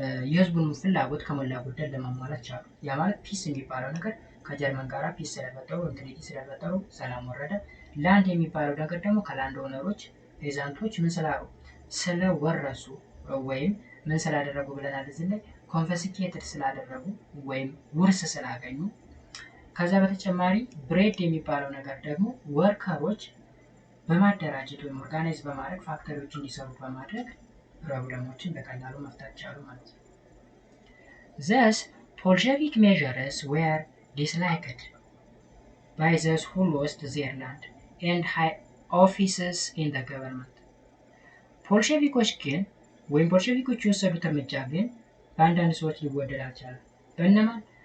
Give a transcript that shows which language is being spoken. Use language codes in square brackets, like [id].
[am] የህዝቡን ፍላጎት ከሞላ ጎደል ለማሟላት ቻሉ። ያ ማለት ፒስ የሚባለው ነገር ከጀርመን ጋር ፒስ ስለፈጠሩ ትሪቲ ስለፈጠሩ ሰላም ወረደ። ላንድ የሚባለው ነገር ደግሞ ከላንድ ኦነሮች ፔዛንቶች ምን ስላሉ ስለወረሱ ወይም ምን ስላደረጉ ብለናል እዚህ ላይ ኮንፊስኬትድ ስላደረጉ ወይም ውርስ ስላገኙ። ከዛ በተጨማሪ ብሬድ የሚባለው ነገር ደግሞ ወርከሮች በማደራጀት ወይም ኦርጋናይዝ በማድረግ ፋክተሪዎች እንዲሰሩ በማድረግ ፕሮብለሞችን በቀላሉ መፍታት ቻሉ ማለት ነው። [en] Thus, Bolshevik measures were disliked by those who lost their land and high offices in the government. [am] ቦልሸቪኮች ግን ወይም ቦልሸቪኮች የወሰዱት እርምጃ ግን በአንዳንድ ሰዎች ሊወደድ አልቻለም። በእነማን?